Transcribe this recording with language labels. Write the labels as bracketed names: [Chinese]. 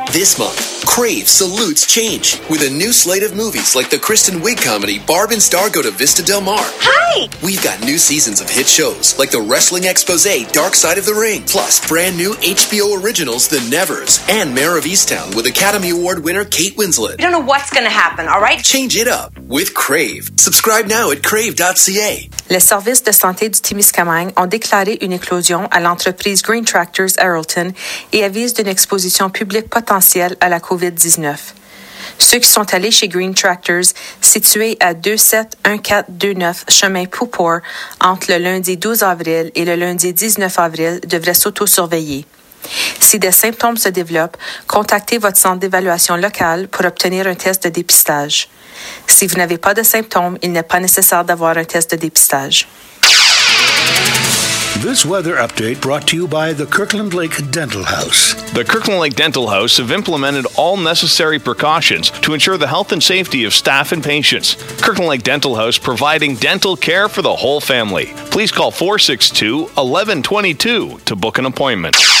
[English] This month, Crave salutes change with a new slate of movies like the Kristen Wiig comedy Barb and Star Go to Vista Del Mar. Hi! We've got new seasons of hit shows like the wrestling expose Dark Side of the Ring, plus brand new HBO originals The Nevers and Mayor of Easttown with Academy Award winner Kate Winslet. We don't know what's going to happen, all right? Change it up with Crave. Subscribe now at crave.ca. [French] Les services de santé du Témiscamingue ont déclaré une éclosion à l'entreprise Green Tractors Arrowton et avisent d'une exposition publique potentielle à la COVID-19. Ceux qui sont allés chez Green Tractors, situé à 271429 chemin Poupour, entre le lundi 12 avril et le lundi 19 avril, devraient s'auto-surveiller. Si des symptômes se développent, contactez votre centre d'évaluation local pour obtenir un test de dépistage. Si vous n'avez pas de symptômes, il n'est pas nécessaire d'avoir un test de dépistage. [English] This weather update brought to you by the Kirkland Lake Dental House. The Kirkland Lake Dental House have implemented all necessary precautions to ensure the health and safety of staff and patients. Kirkland Lake Dental House providing dental care for the whole family. Please call 462-1122 to book an appointment.